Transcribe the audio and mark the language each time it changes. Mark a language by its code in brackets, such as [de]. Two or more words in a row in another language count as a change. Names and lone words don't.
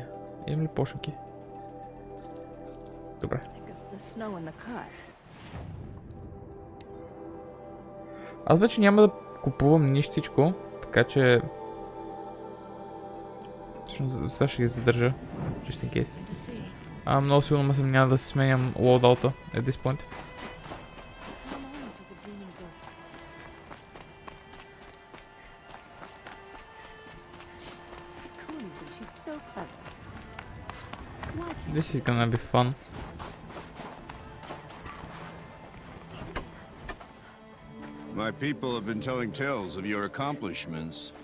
[bg] Имам ли почнки? Добре. Аз вече няма да купувам нищичко, така че... За сега ще ги задържа, [en] just in case. [bg] Много сигурно съм няма да се сменям лоудаута [en] at this point. This is gonna be fun. My people have been telling tales of your accomplishments.